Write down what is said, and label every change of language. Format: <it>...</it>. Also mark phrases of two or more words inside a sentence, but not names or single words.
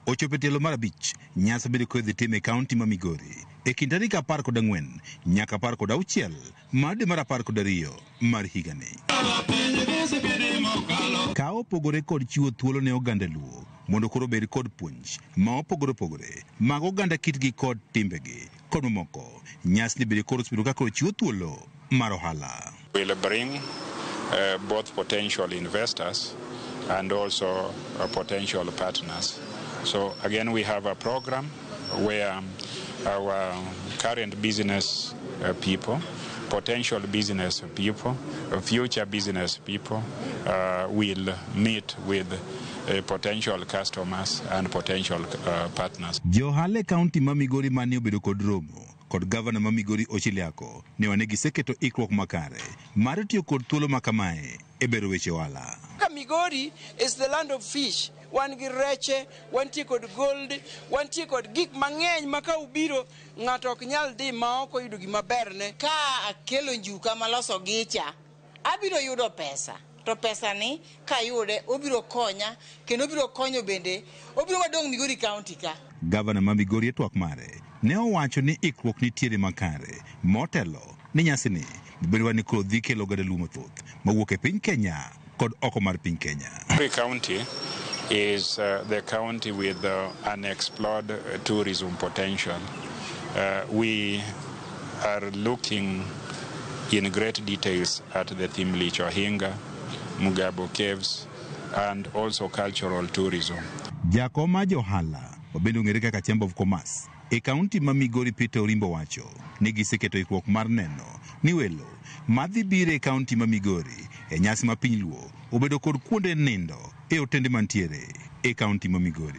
<luo>ochopo e tielo mar abich, nyasi bedo kodhi tim e kaunti ma Migori e kind tarik 14 nyaka 16 mar dwe mar 12 mar higani. Ka opogore kod chiwo thuolo ne oganda Luo mondo koro bed kod puonj ma opogore opogore mag oganda kitgi kod timbegi kod mamoko, nyasi ni bedo koro bedo kaka chiwo thuolo mar ohala.</luo> <en>Will bring both potential investors and also potential partners. So again, we have a program where our current business people, potential business people, future business people will meet with potential customers and potential partners.</en> <luo>Johale County ma Migori mane obedo kod romo kod gavana ma Migori Ochiliako ne wane giseketo ikruok makare mar tiyo kod thuolo makamae e bero weche ohala.</luo> <en>Migori is the land of fish.</en> <luo>Wan gi reche, wantie kod gold, wantie kod gik mang'eny ma ka ubiro ng'ato ok nyal dhi ma ok oyudo gima berne. Ka akelo njuka maloso gicha, abiro yudo pesa. To pesa ni kayude obiro konya kendo obiro konyo bende obiro madong Migori County ka. Gavana ma Migori e twak mare ne owacho ni ikruok nitiere makare motelo ni nyasi ni bedo ni koro dhi kelo oganda Luo mathoth mawuok e piny Kenya kod oko mar piny Kenya.</luo> <en>Migori County is the county with unexplored tourism potential. We are looking in great details at the Thimlicho Hinga, Mugabo Caves, and also cultural tourism.</en> <luo>Jakoma Johala, obendo ng'ere kaka Chamber of Commerce, e kaunti ma Migori Peter Orimbo wacho ni giseketo ikruok mar neno ni welo madhi biro e kaunti ma Migori e nyasi ma piny Luo obedo kod kuonde nindo e otende mantiere e kaunti ma Migori.</luo>